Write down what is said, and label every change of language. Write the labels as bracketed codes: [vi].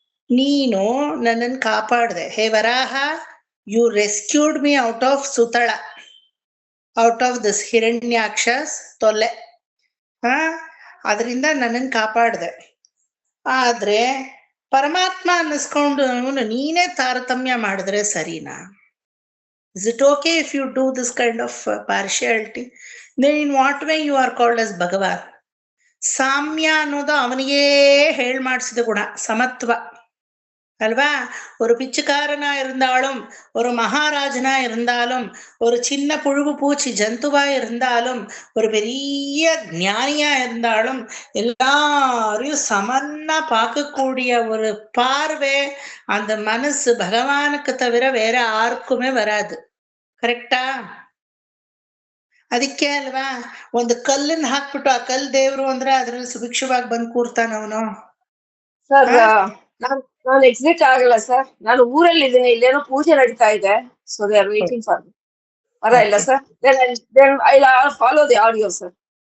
[kn] ನೀನು ನನ್ನನ್ನು ಕಾಪಾಡ್ದೆ, [en] ಹೇ Varaha, you rescued me out of Sutala, out of this Hiranyaksha's ತೊಲ್ಲೆ. [kn] ಅದರಿಂದ ನನ್ನನ್ನು ಕಾಪಾಡ್ದೆ. ಆದ್ರೆ ಪರಮಾತ್ಮ ಅನ್ನಿಸ್ಕೊಂಡು ನೀನೇ ತಾರತಮ್ಯ ಮಾಡಿದ್ರೆ ಸರಿನಾ? [en] Is it okay if you do this kind of partiality? Then in what way you are called as Bhagavan? [kn] ಸಾಮ್ಯ ಅನ್ನೋದು ಅವನಿಗೇ ಹೇಳ್ ಮಾಡಿಸಿದ ಗುಣ, ಸಮತ್ವ அல்வா? [ta] ஒரு பிச்சைக்காரனா இருந்தாலும், ஒரு மகாராஜனா இருந்தாலும், ஒரு சின்ன புழுவு பூச்சி ஜந்துவா இருந்தாலும், ஒரு பெரிய ஞானியா இருந்தாலும், எல்லாரையும் சமன்னா பார்க்கக்கூடிய ஒரு பார்வை, அந்த மனசு பகவானுக்கு தவிர வேற யாருக்குமே வராது. [kn] ಕರೆಕ್ಟಾ? ಅದಕ್ಕೆ ಅಲ್ವಾ ಒಂದು ಕಲ್ಲನ್ನ ಹಾಕ್ಬಿಟ್ಟು ಆ ಕಲ್ ದೇವ್ರು ಅಂದ್ರೆ ಅದ್ರಲ್ಲಿ ಸುಭಿಕ್ಷವಾಗಿ ಬಂದು ಕೂರ್ತಾನ ಅವನು. ಸರ್, ನಾನು ಎಕ್ಸಿಟ್ ಆಗಲ್ಲ ಸರ್, ನಾನು ಊರಲ್ಲಿ ಇದ್ದೀನಿ, ಇಲ್ಲೇನೋ ಪೂಜೆ ನಡೀತಾ ಇದೆ. [en] So they are waiting for me. [kn] ಇಲ್ಲ sir, [en] I follow the audio sir.